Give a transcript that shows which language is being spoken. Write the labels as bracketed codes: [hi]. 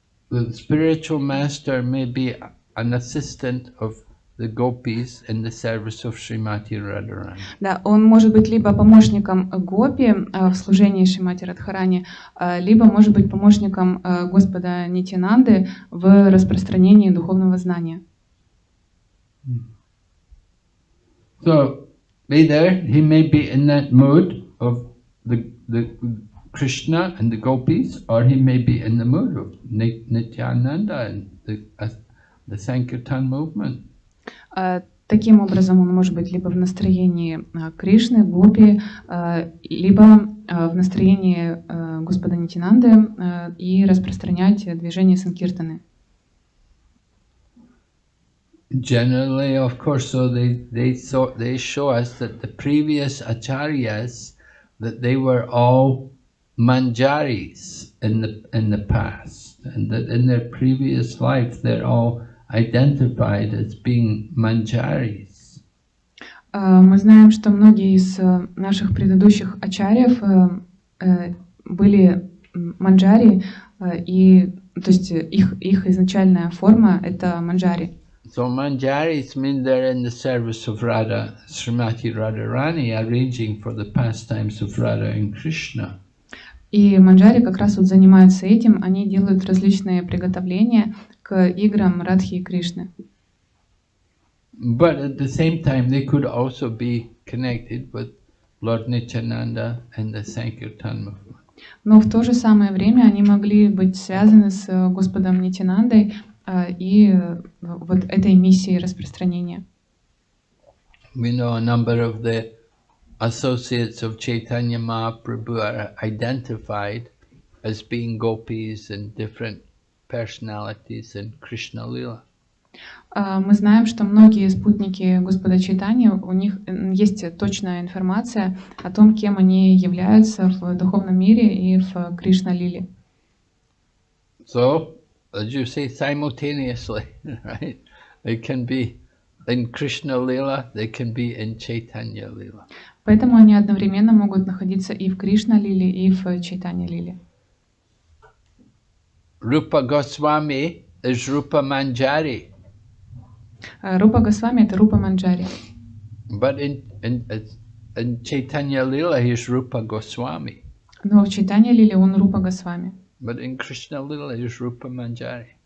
[en] The spiritual master may be an assistant of the gopis in the service of Srimati Radharani. [ru] Да, он может быть либо помощником гопи в служении Шримати Радхарани, либо может быть помощником Господа Нитянанды в распространении духовного знания. [en] So either he may be in that mood of the Krishna and the gopis, or he may be in the mood of Nityananda and the Sankirtan movement. [ru] Таким образом, он может быть либо в настроении Кришны, гопи, либо в настроении Господа Нитянанды и распространять движение Санкиртаны. [en] Generally, of course, so they show us that the previous acharyas, that they were all manjaris in the past, and that in their previous life they're all identified as being manjaris. [ru] Мы знаем, что многие из наших предыдущих ачарьев были манджари, и то есть их изначальная форма это манджари. [en] So manjaris mean they're in the service of Radha, Srimati Radharani, arranging for the pastimes of Radha and Krishna. [ru] И манджари как раз вот занимаются этим, они делают различные приготовления к играм Радхи и Кришны. [en] But at the same time, they could also be connected with Lord Nityananda and the Sankirtan movement. [ru] Но в то же самое время они могли быть связаны с Господом Нитянандой и вот этой миссией распространения. [en] We know a number of the associates of Chaitanya Mahaprabhu are identified as being gopis and different personalities in Krishna Lila. [ru] Мы знаем, что многие спутники Господа Чайтаньи, у них есть точная информация о том, кем они являются в духовном мире и в Кришна-лиле. [en] So, as you say, simultaneously, right? They can be in Krishna Lila, they can be in Chaitanya Lila. [ru] Поэтому они одновременно могут находиться и в Кришна-лиле, и в Чайтанья-лиле. [en] Rupa Goswami is Rupa Manjari. [ru] Рупа Госвами — это Рупа Манджари. [en] But in Chaitanya Lila, he is Rupa Goswami. [ru] Но в Чайтанья-лиле он Рупа Госвами. [en] But in Krishna Lila, he is Rupa Manjari.